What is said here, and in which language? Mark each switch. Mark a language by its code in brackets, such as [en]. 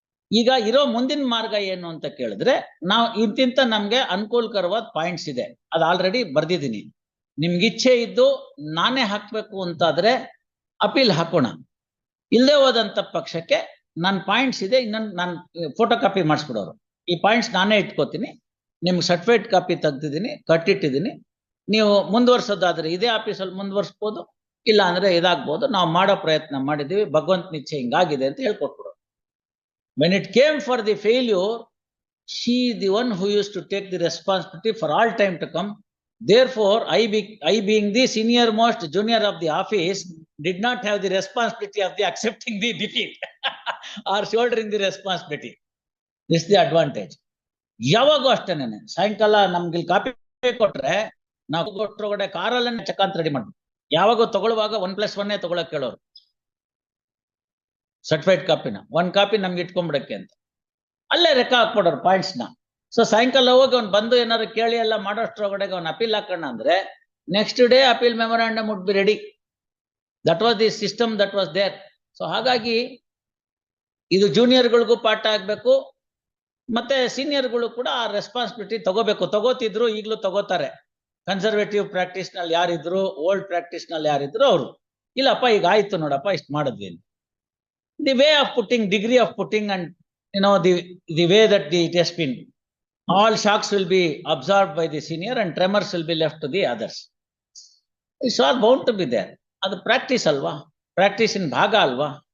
[kn] ಈಗ ಇರೋ ಮುಂದಿನ ಮಾರ್ಗ ಏನು ಅಂತ ಕೇಳಿದ್ರೆ, ನಾವು ಇಂತಿಂತ ನಮ್ಗೆ ಅನುಕೂಲಕರವಾದ ಪಾಯಿಂಟ್ಸ್ ಇದೆ, ಅದು ಆಲ್ರೆಡಿ ಬರ್ದಿದ್ದೀನಿ, ನಿಮ್ಗೆ ಇಚ್ಛೆ ಇದ್ದು ನಾನೇ ಹಾಕ್ಬೇಕು ಅಂತಾದ್ರೆ ಅಪೀಲ್ ಹಾಕೋಣ, ಇಲ್ಲದೆ ಹೋದಂತ ಪಕ್ಷಕ್ಕೆ ನನ್ನ ಪಾಯಿಂಟ್ಸ್ ಇದೆ, ಇನ್ನೊಂದು ನಾನು ಫೋಟೋ ಕಾಪಿ ಮಾಡಿಸ್ಬಿಡೋರು, ಈ ಪಾಯಿಂಟ್ಸ್ ನಾನೇ ಇಟ್ಕೋತೀನಿ, ನಿಮ್ಗೆ ಸರ್ಟಿಫೈಡ್ ಕಾಪಿ ತೆಗ್ದಿದ್ದೀನಿ, ಕಟ್ಟಿಟ್ಟಿದ್ದೀನಿ, ನೀವು ಮುಂದುವರ್ಸೋದಾದ್ರೆ ಇದೇ ಆಫೀಸಲ್ಲಿ ಮುಂದುವರ್ಸ್ಬೋದು, ಇಲ್ಲ ಅಂದ್ರೆ ಇದಾಗ್ಬೋದು, ನಾವು ಮಾಡೋ ಪ್ರಯತ್ನ ಮಾಡಿದೀವಿ, ಭಗವಂತನ ಇಚ್ಛೆ ಹಿಂಗಾಗಿದೆ ಅಂತ ಹೇಳ್ಕೊಟ್ಬಿಡೋರು. [en] When it came for the failure, she is the one who used to take the responsibility for all time to come. Therefore, I being the senior most junior of the office, did not have the responsibility of the accepting the defeat or shouldering the responsibility. This is the advantage. [kn] ಯಾವಾಗೂ ಅಷ್ಟೇನೆ, ಸಾಯಂಕಾಲ ನಮ್ಗೆ copy ಕೊಟ್ರೆ ನಾವು ಕೊಟ್ಟೊಳಗಡೆ ಕಾರಲ್ಲೇ check ಅಂತ ready ಮಾಡ್ತೀವಿ. ಯಾವಾಗೂ ತಗೊಳ್ಳುವಾಗ 1+1 ತಗೊಳಕ್ ಕೇಳೋರು, ಸರ್ಟಿಫೈಡ್ ಕಾಪಿನ 1 ಕಾಪಿ ನಮ್ಗೆ ಇಟ್ಕೊಂಡ್ಬಿಡಕ್ಕೆ ಅಂತ, ಅಲ್ಲೇ ಲೆಕ್ಕ ಹಾಕ್ಬಿಡೋರು ಪಾಯಿಂಟ್ಸ್ ನ. ಸೊ ಸಾಯಂಕಾಲ ಹೋಗಿ ಅವ್ನು ಬಂದು ಏನಾದ್ರು ಕೇಳಿ ಎಲ್ಲ ಮಾಡೋಷ್ಟ್ರೊಳಗಡೆ ಅವ್ನು ಅಪೀಲ್ ಹಾಕೋಣ ಅಂದ್ರೆ next day appeal memorandum [en] Would be ready. That was the system that was there. [kn] So ಹಾಗಾಗಿ ಇದು ಜೂನಿಯರ್ಗಳಿಗೂ ಪಾಠ ಆಗ್ಬೇಕು, ಮತ್ತೆ ಸೀನಿಯರ್ಗಳು ಕೂಡ ಆ ರೆಸ್ಪಾನ್ಸಿಬಿಲಿಟಿ ತಗೋಬೇಕು. ತಗೋತಿದ್ರು, ಈಗಲೂ ತಗೋತಾರೆ. ಕನ್ಸರ್ವೇಟಿವ್ ಪ್ರಾಕ್ಟೀಸ್ ನಲ್ಲಿ ಯಾರಿದ್ರು, ಓಲ್ಡ್ ಪ್ರಾಕ್ಟೀಸ್ ನಲ್ಲಿ ಯಾರಿದ್ರು ಅವರು, ಇಲ್ಲಪ್ಪ ಈಗ ಆಯ್ತು ನೋಡಪ್ಪ ಇಷ್ಟು ಮಾಡಿದ್ವಿ. [en] The way of putting, degree of putting, and the way that it has been, all shocks will be absorbed by the senior and tremors will be left to the others. It's all bound to be there. [kn] Adu practice alva, practice in bhaga alva.